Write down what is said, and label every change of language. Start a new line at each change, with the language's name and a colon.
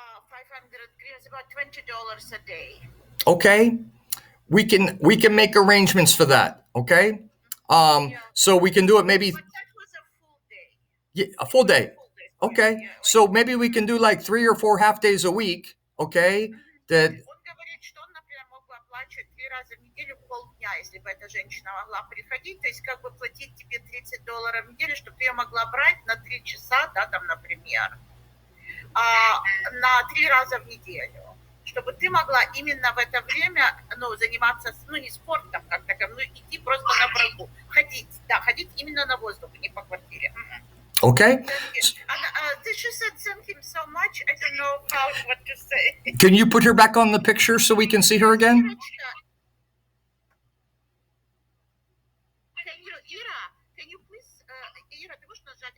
Russian: 500 гривен,
English: about $20 a day. Okay. We can make arrangements for that, okay? So we can do it maybe. But that was a full day. Yeah, a full day. Okay, so maybe we can do like 3 or 4 half days a week, okay? That.
Russian: Он говорит, что он, например, мог бы оплачивать 3 раза в неделю полдня, если бы эта женщина могла приходить, то есть как бы платить тебе $30 в неделю, чтобы ты ее могла брать на 3 часа, да, там, например, на 3 раза в неделю, чтобы ты могла именно в это время, заниматься, не спортом как таковым, идти просто на прогулку, ходить именно на воздух, не по квартире.
English: Okay. She said thank him so much. I don't know what to say. Can you put her back on the picture so we can see her again? Can you please, Ира,
Russian: ты можешь нажать?